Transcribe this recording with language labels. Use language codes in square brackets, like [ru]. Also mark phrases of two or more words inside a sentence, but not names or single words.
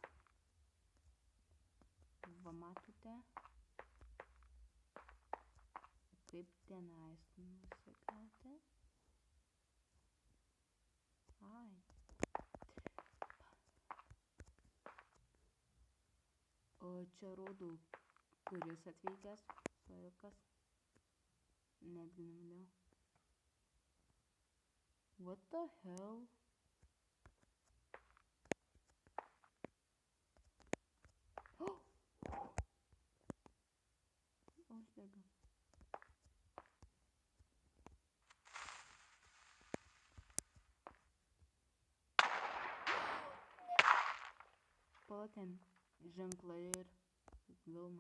[lt] Va, matote. Kaip tenais nusikauti. Ai. O čia rodo, kuris atvykęs. Surikas. Netgi neminėjau. [en] What the hell? [lt] Uždega. Pala ten ženklai ir Vilma.